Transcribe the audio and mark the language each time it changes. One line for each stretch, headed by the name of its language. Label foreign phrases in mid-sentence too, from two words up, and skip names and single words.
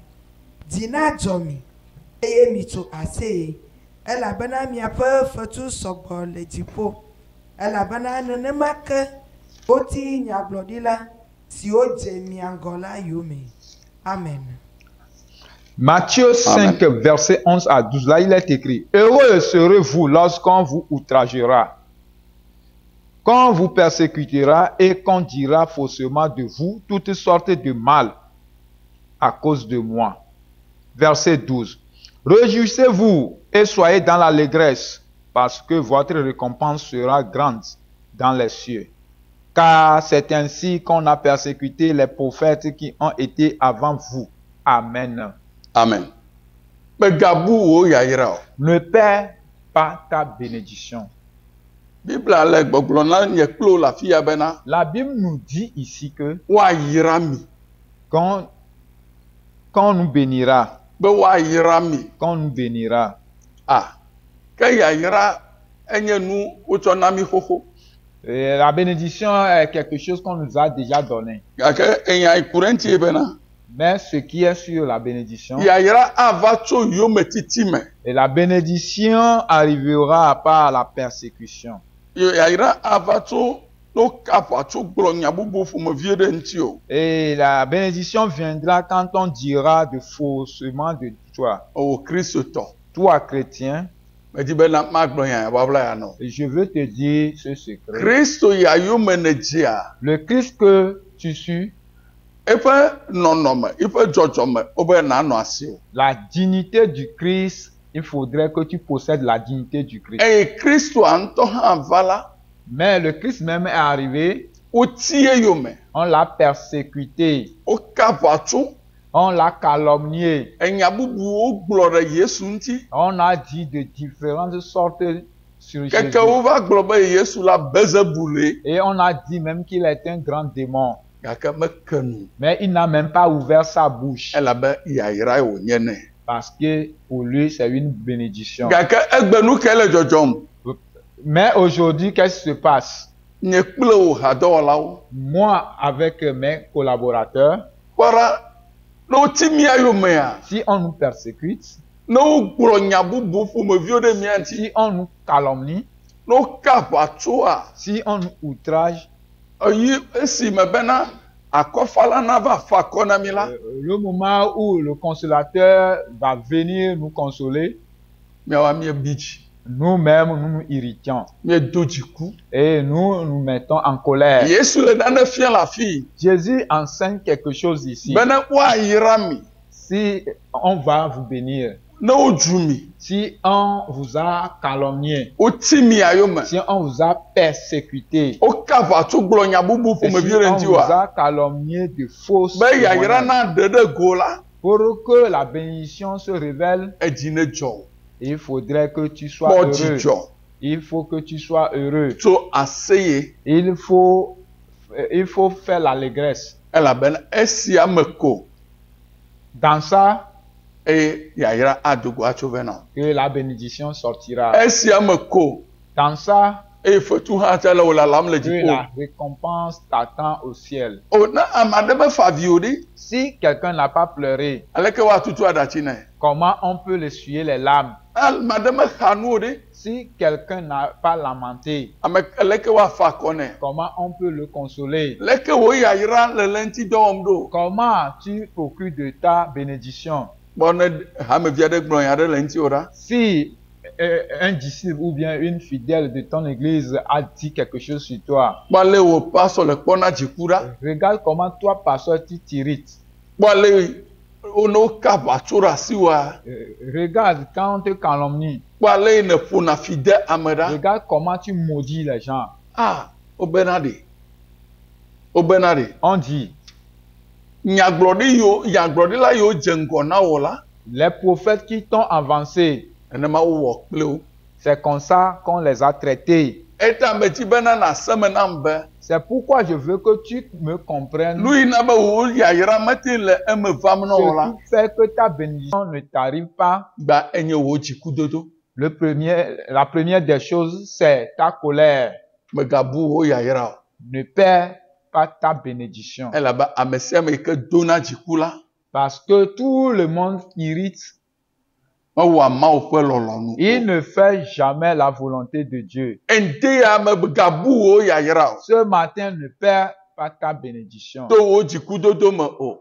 Ewe: Dzi nadzɔ mi eye mitso aseye elabena miaƒe fetu sɔgbɔ le dziƒo elabena nenema ke woti nyagblɔɖila siwo dze mia ŋgɔ la yome. Amen.
French: Matthieu 5, verset 11 à 12. Là, il est écrit: Heureux serez-vous lorsqu'on vous outragera, qu'on vous persécutera et qu'on dira faussement de vous toutes sortes de mal à cause de moi. Verset 12. Réjouissez-vous et soyez dans l'allégresse, parce que votre récompense sera grande dans les cieux. Car c'est ainsi qu'on a persécuté les prophètes qui ont été avant vous. Amen.
Ewe: Amen. Megabu wo yayra o.
French: Ne perds pas ta bénédiction.
Ewe: Bibla le gbɔgblɔ na nye kplo le afi ya bena
French: La Bible nous dit ici que
Ewe: woayra mi.
French: quand nous bénira,
Ewe: Be woayra mi.
French: quand nous bénira,
Ewe: Ke yayra enye nu wotsɔ na mi xoxo.
French: la bénédiction est quelque chose qu'on nous a déjà donné.
Ewe: Gake enya ku ɖe ŋutie bena
French: Mais ce qui est sur la bénédiction,
Ewe: yayra ava tso yome titi me.
French: et la bénédiction arrivera par la persécution.
Ewe: Yayra ava tso no kapa tso gblɔ nya bubu ƒomevi ɖe ŋuti o.
French: Et la bénédiction viendra quand on dira de faussement de toi.
Ewe: O Kristo tɔ.
French: Toi, chrétien,
Ewe: Medi bena magblɔ nya babla ya nɔ.
French: et je veux te dire ce secret.
Ewe: Kristo ya yome ne dzia.
French: Le Christ que tu suis,
Ewe: Eƒe nɔnɔme, eƒe dzɔdzɔme, wobe nanɔ asi o.
French: la dignité du Christ, il faudrait que tu possèdes la dignité du Christ.
Ewe: Eye Kristoa ŋutɔ hã va la,
French: Mais le Christ même est arrivé,
Ewe: woti eyome,
French: on l'a persécuté,
Ewe: woka ʋatso,
French: on l'a calomnié,
Ewe: enya bubuwo gblɔ ɖe Yesu ŋuti.
French: on a dit de différentes sortes sur Jésus.
Ewe: Keke wova gblɔ be Yesu la Belzebule,
French: Et on a dit même qu'il est un grand démon.
Ewe: gake meke nu,
French: Mais il n'a même pas ouvert sa bouche.
Ewe: elabe yayra wònye nɛ.
French: Parce que pour lui, c'est une bénédiction.
Ewe: Gake egbe nu ke le dzɔdzɔm.
French: Mais aujourd'hui, qu'est-ce qui se passe?
Ewe: Nye kple wò hadɔwɔlawo,
French: Moi, avec mes collaborateurs,
Ewe: kpɔɖa ne woti mía yomea,
French: si on nous persécute,
Ewe: ne wogblɔ nya bubu ƒomeviwo ɖe mía ŋuti,
French: si on nous calomnie,
Ewe: ne woka ʋatsoa,
French: si on nous outrage,
Ewe: eyi esime bena akɔfala nava fa akɔ na mi la,
French: le moment où le consolateur va venir nous consoler,
Ewe: míawoa míebi dzi,
French: nous-mêmes, nous nous irritons
Ewe: míedo dziku.
French: et nous nous mettons en colère.
Ewe: Yesu le nane fia le afii,
French: Jésus enseigne quelque chose ici.
Ewe: bena woayra mi,
French: Si on va vous bénir,
Ewe: ne wodzu mi,
French: Si on vous a calomnié,
Ewe: woti mi ayome,
French: si on vous a persécuté,
Ewe: woka aʋatso gblɔ nya bubu
French: et si
Ewe: ƒomevi ɖe
French: on
Ewe: ŋuti
French: vous
Ewe: oa,
French: a calomnié de fausses
Ewe: be yayra
French: témoignages,
Ewe: na ɖe ɖe go la,
French: pour que la bénédiction se révèle,
Ewe: edzi ne dzɔ o.
French: il faudrait que tu sois
Ewe: Kpɔ
French: heureux.
Ewe: dzidzɔ
French: Il faut que tu sois heureux.
Ewe: tso aseye,
French: Il faut faire l'allégresse.
Ewe: elabena esia me ko
French: Dans ça,
Ewe: eye yayra adogo atso vɛ na o.
French: que la bénédiction sortira.
Ewe: Esia me ko
French: Dans ça,
Ewe: eye fetu hã tse le wò lalam le
French: que
Ewe: dziƒo.
French: la récompense t'attend au ciel.
Ewe: O ne ame aɖe me fa avi o ɖi,
French: Si quelqu'un n'a pas pleuré,
Ewe: aleke woatutu aɖatsi nɛ?
French: comment on peut essuyer les larmes?
Ewe: Ame aɖe me xa nu o ɖi,
French: Si quelqu'un n'a pas lamenté,
Ewe: aleke woafa akɔ nɛ?
French: comment on peut le consoler?
Ewe: Leke wo yayra le ŋuti dɔ wɔm ɖo?
French: Comment tu procures de ta bénédiction?
Ewe: Gbɔ ne hamevi aɖe gblɔ nya ɖe le ŋuti o ɖa,
French: Si un disciple ou bien une fidèle de ton église a dit quelque chose sur toi,
Ewe: gbɔ ale wo pasɔ le kpɔna dziku ɖa,
French: regarde comment toi, pasteur, tu t'irrites.
Ewe: gbɔ ale wo ne woka aʋatso ɖe asi woa,
French: Regarde quand on te calomnie.
Ewe: gbɔ ale ne ƒona fi de ame ɖa.
French: Regarde comment tu maudis les gens.
Ewe: Ah, wobena ɖe. Wobena ɖe.
French: On dit,
Ewe: Nyagblɔɖila yiwo dze ŋgɔ na wò la,
French: les prophètes qui t'ont avancé,
Ewe: nenema wowɔ kple wo.
French: c'est comme ça qu'on les a traités.
Ewe: Eta metsi bena nàse me nam be,
French: C'est pourquoi je veux que tu me comprennes.
Ewe: nu yina be wò yayra mete le eme vam na wò la,
French: Ce qui fait que ta bénédiction ne t'arrive pas.
Ewe: gba enye wò dzikudodo.
French: La première des choses, c'est ta colère.
Ewe: Megabu wò yayra o.
French: Ne perds pas ta bénédiction.
Ewe: Elabe ame sia ame yi ke dona dziku la,
French: Parce que tout le monde irrite.
Ewe: mewɔa Mawu ƒe lɔlɔ̃nu.
French: Il ne fait jamais la volonté de Dieu.
Ewe: Ŋdi ya me gabu wò yayra o.
French: Ce matin, ne perds pas ta bénédiction.
Ewe: To wò dzikudodo me o.